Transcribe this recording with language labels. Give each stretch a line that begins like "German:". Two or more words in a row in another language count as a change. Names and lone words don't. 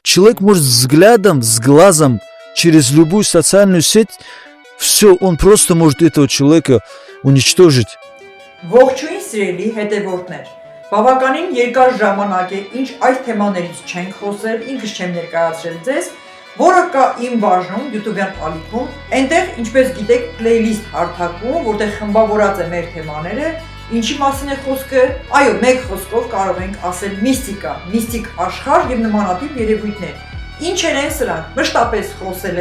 Russian: человек может взглядом, с глазом, через любую социальную сеть, все, он просто может этого человека уничтожить.
Armenian: Ողջույն սիրելի հետևորդներ, բավականին երկար ժամանակ է, ինչ այս թեմաներից չենք խոսել, ինքս չեմ ներկայացրել ձեզ, որը կա իմ բաժնում YouTube-յան ալիքում, այնտեղ, ինչպես գիտեք, playlist հարթակում, որտեղ խմբավորած է մեր թեմաները, ինչի մասին է խոսքը, այո, մեկ խոսքով կարող ենք ասել միստիկա, միստիկ աշխարհ եւ նմանատիպ երևույթներ։ Ինչեր են սրանք, մշտապես խոսել